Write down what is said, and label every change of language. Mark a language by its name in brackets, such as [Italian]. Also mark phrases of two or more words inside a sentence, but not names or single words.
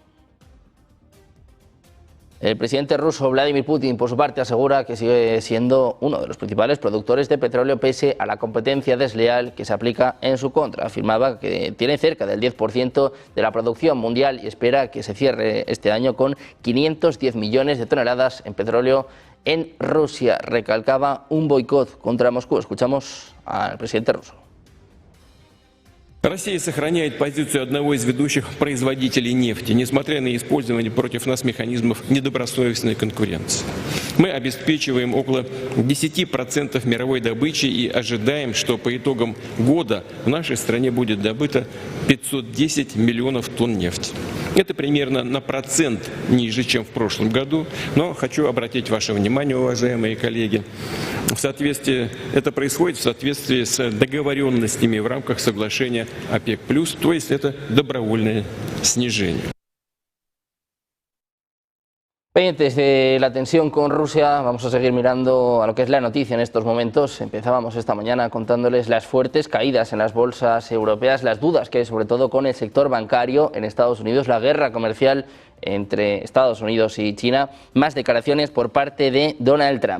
[Spanish] El presidente ruso Vladimir Putin, por su parte, asegura que sigue siendo uno de los principales productores de petróleo pese a la competencia desleal que se aplica en su contra. Afirmaba que tiene cerca del 10% de la producción mundial y espera que se cierre este año con 510 millones de toneladas en petróleo en Rusia. Recalcaba un boicot contra Moscú. Escuchamos al presidente ruso. [Russian] Россия сохраняет позицию одного из ведущих производителей нефти, несмотря на использование против нас механизмов недобросовестной конкуренции. Мы обеспечиваем около 10% мировой добычи и ожидаем, что по итогам года в нашей стране будет добыто 510 миллионов тонн нефти. Это примерно на процент ниже, чем в прошлом году, но хочу обратить ваше внимание, уважаемые коллеги, это происходит в соответствии с договоренностями в рамках соглашения ОПЕК+, то есть это добровольное снижение. [Spanish] Pendientes de la tensión con Rusia, vamos a seguir mirando a lo que es la noticia en estos momentos. Empezábamos esta mañana contándoles las fuertes caídas en las bolsas europeas, las dudas que hay sobre todo con el sector bancario en Estados Unidos, la guerra comercial entre Estados Unidos y China, más declaraciones por parte de Donald Trump.